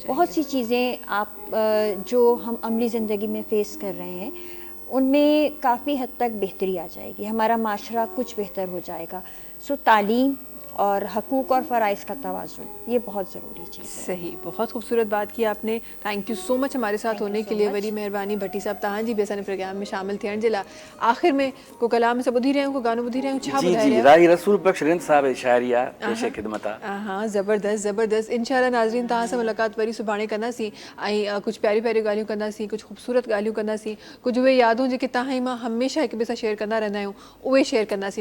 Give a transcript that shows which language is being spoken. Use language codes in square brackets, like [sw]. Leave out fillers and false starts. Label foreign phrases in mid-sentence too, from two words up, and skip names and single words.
[ur] بہت سی چیزیں آپ جو ہم عملی زندگی میں فیس کر رہے ہیں ان میں کافی حد تک بہتری آ جائے گی، ہمارا معاشرہ کچھ بہتر ہو جائے گا. سو تعلیم اور حقوق اور فرائض کا توازن، یہ بہت ضروری چیز ہے. صحیح، بہت خوبصورت بات کی آپ نے. [en] thank you so much [ur] ہمارے ساتھ ہونے کے لیے, [sd] वरी मेहरबानी भट्टी साहब तहां जी भी असांजे प्रोग्राम में शामिल थियण जे लाइ। आख़िर में को कलाम से ॿुधी रहिया आहियूं, को गानो ॿुधी रहिया आहियूं, छा ॿुधाए रहिया? राही रसूल बख्श रिंद साहब जी शाइरी आहे, पेशे ख़िदमत आहे। हाँ, ज़बरदस्त ज़बरदस्त। इंशाल्लाह नाज़रीन तहां सां मुलाक़ात वरी सुभाणे कंदासीं, ऐं कुझु प्यारी प्यारी ॻाल्हियूं कंदासीं, कुझु ख़ूबसूरत ॻाल्हियूं कंदासीं, कुझु उहे यादूं जेके तव्हां ऐं मां हमेशह हिक ॿिए सां शेयर कंदा रहंदा आहियूं, उहे शेयर कंदासीं।